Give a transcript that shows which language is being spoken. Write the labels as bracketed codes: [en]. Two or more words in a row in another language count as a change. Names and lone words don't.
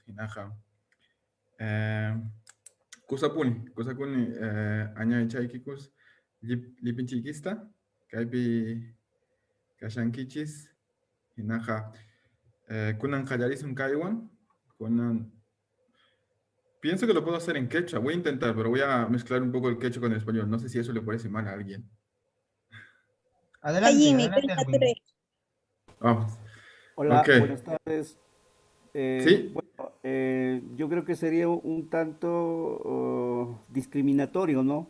[qu] Hinaja. Kusakuni añay chaykikus lipinchikista kaypi kashankichis hinaja kunan qallarism kaywan kunan [es] pienso que lo puedo hacer en quechua, voy a intentar, pero voy a mezclar un poco el quechua con el español, no sé si eso le parece mal a alguien. Adelante, Erwin. Vamos. Hola, Okay. Buenas tardes. ¿Sí? Bueno, yo creo que sería un tanto discriminatorio, ¿no?